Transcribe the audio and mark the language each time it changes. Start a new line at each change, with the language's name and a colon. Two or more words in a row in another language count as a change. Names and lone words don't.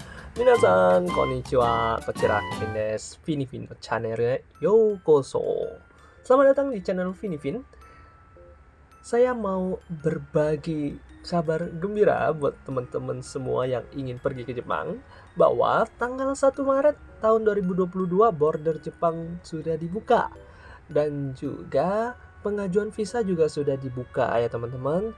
Japanese: 皆さん、こんにちは。こちらKevinです。Finifinのチャンネルようこそ.
Indonesian: Selamat datang di channel Finifin. Saya mau berbagi kabar gembira buat teman-teman semua yang ingin pergi ke Jepang bahwa tanggal 1 Maret tahun 2022 border Jepang sudah dibuka dan juga pengajuan visa juga sudah dibuka ya teman-teman.